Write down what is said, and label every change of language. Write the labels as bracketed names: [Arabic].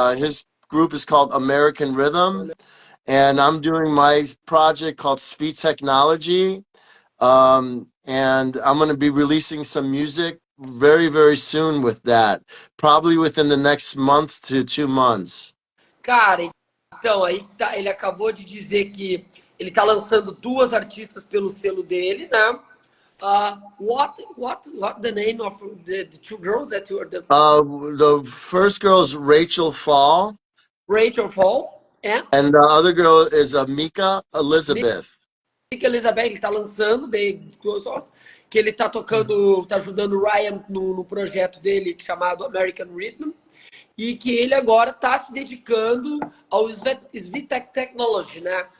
[English] His group is called American Rhythm, and I'm doing my project called Speed Technology. And I'm going to be releasing some music very, very soon with that. Probably within the next month to 2 months. [Portuguese] Cara, então, aí tá, ele acabou de dizer que ele tá lançando 2 artistas pelo selo dele, né? [English] What the name of the 2 girls that you are The first girl is Rachel Fall, Rachel Fall and the other girl is Mika Elizabeth. [Portuguese] Mika Elizabeth, ele tá lançando duas horas, que ele tá tocando, tá ajudando o Ryan no projeto dele chamado American Rhythm, e que ele agora tá se dedicando ao Svitech Technology, né?